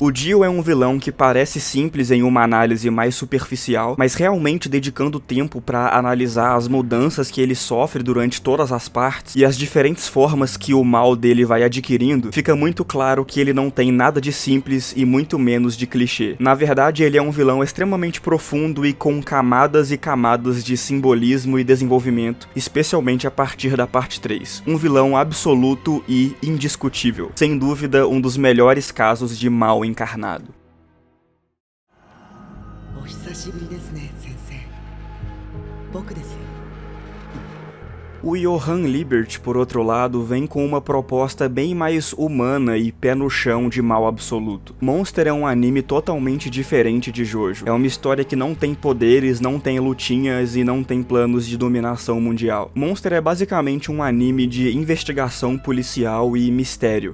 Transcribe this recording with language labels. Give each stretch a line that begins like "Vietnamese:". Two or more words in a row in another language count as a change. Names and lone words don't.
Portuguese: O Dio é um vilão que parece simples em uma análise mais superficial, mas realmente dedicando tempo para analisar as mudanças que ele sofre durante todas as partes e as diferentes formas que o mal dele vai adquirindo, fica muito claro que ele não tem nada de simples e muito menos de clichê. Na verdade, ele é um vilão extremamente profundo e com camadas e camadas de simbolismo e desenvolvimento, especialmente a partir da parte 3. Um vilão absoluto e indiscutível. Sem dúvida, um dos melhores casos de mal encarnado.
Japanese: お久しぶりですね、先生。僕ですよ。
Portuguese: O Johann Liebert, por outro lado, vem com uma proposta bem mais humana e pé no chão de mal absoluto. Monster é um anime totalmente diferente de Jojo. É uma história que não tem poderes, não tem lutinhas e não tem planos de dominação mundial. Monster é basicamente um anime de investigação policial e mistério.